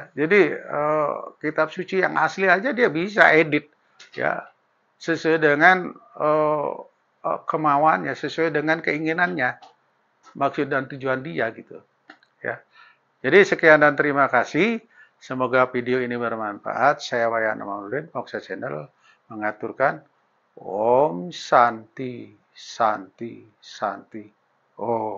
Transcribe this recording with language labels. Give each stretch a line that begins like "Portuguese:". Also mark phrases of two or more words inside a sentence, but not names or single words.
Indonesian: Jadi kitab suci yang asli aja dia bisa edit ya sesuai dengan kemauannya, sesuai dengan keinginannya, maksud dan tujuan dia gitu ya. Jadi sekian dan terima kasih. Semoga video ini bermanfaat. Saya Wayan Amanuddin, Moksa Channel mengaturkan
Sanskrit: Om Santi Santi Santi.
Indonesian: Om.